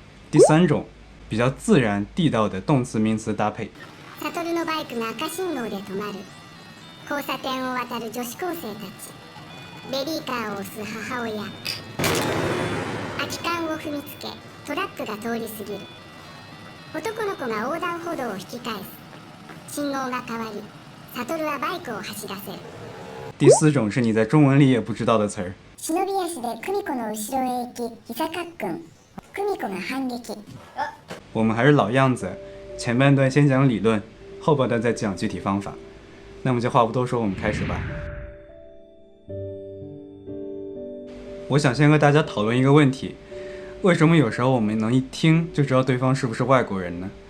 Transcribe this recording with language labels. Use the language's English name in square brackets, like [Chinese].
[Chinese] 第三种比较自然地道的动词名词搭配。 [Japanese] サトルのバイクが赤信号で止まる。交差点を渡る女子高生たち。ベビーカーを押す母親。空き缶を踏みつけ、トラックが通り過ぎる。男の子が横断歩道を引き返す。信号が変わり、サトルはバイクを走らせる。 [Chinese] 第四种是你在中文里也不知道的词儿。 [Japanese] 忍び足で久美子の後ろへ行き、膝かっくん。久美子が反撃。 [Chinese] 我们还是老样子，前半段先讲理论，后半段再讲具体方法。那么就话不多说，我们开始吧。我想先和大家讨论一个问题，为什么有时候我们能一听就知道对方是不是外国人呢？